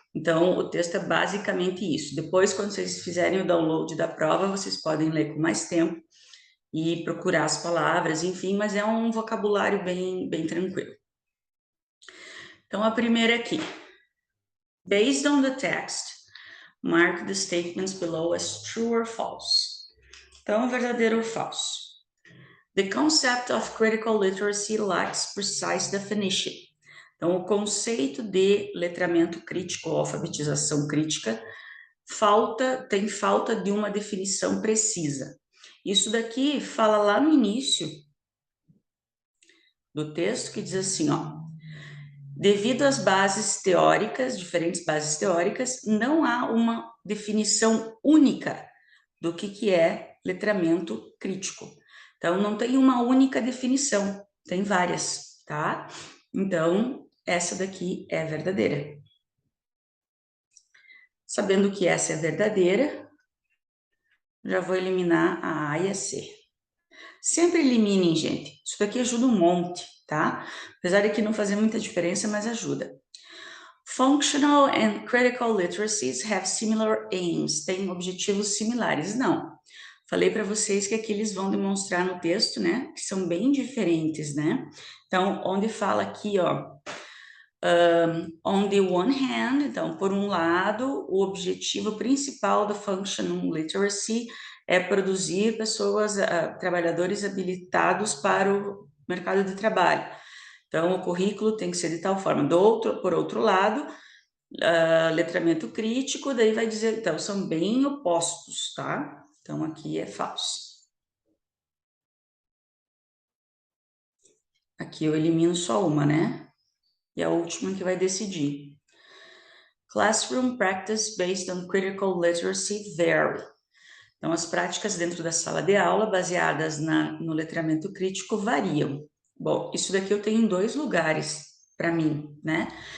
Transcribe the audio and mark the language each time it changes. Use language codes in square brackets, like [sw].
[pt] Então, o texto é basicamente isso. Depois, quando vocês fizerem o download da prova, vocês podem ler com mais tempo e procurar as palavras, enfim, mas é um vocabulário bem tranquilo. Então, a primeira aqui. [en] Based on the text, mark the statements below as true or false. [pt] Então, verdadeiro ou falso. [en] The concept of critical literacy lacks precise definition. [pt] Então, o conceito de letramento crítico ou alfabetização crítica tem falta de uma definição precisa. Isso daqui fala lá no início do texto que diz assim, ó, devido às bases teóricas, diferentes bases teóricas, não há uma definição única do que é letramento crítico. Então, não tem uma única definição, tem várias, tá? Então, essa daqui é verdadeira. Sabendo que essa é verdadeira, já vou eliminar a A e a C. Sempre eliminem, gente. Isso daqui ajuda um monte, tá? Apesar de que não fazer muita diferença, mas ajuda. [en] Functional and critical literacies have similar aims. [pt] Têm objetivos similares. Não. Falei para vocês que aqui eles vão demonstrar no texto, né? Que são bem diferentes, né? Então, onde fala aqui, ó, [en] on the one hand, [pt] então, por um lado, o objetivo principal do Functional Literacy é produzir pessoas, trabalhadores habilitados para o mercado de trabalho. Então, o currículo tem que ser de tal forma. Por outro lado, letramento crítico, daí vai dizer, então, são bem opostos, tá? Então, aqui é falso. Aqui eu elimino só uma, né? E a última que vai decidir. [en] Classroom practice based on critical literacy vary. [pt] Então, as práticas dentro da sala de aula, baseadas no letramento crítico, variam. Bom, isso daqui eu tenho em 2 lugares para mim, né?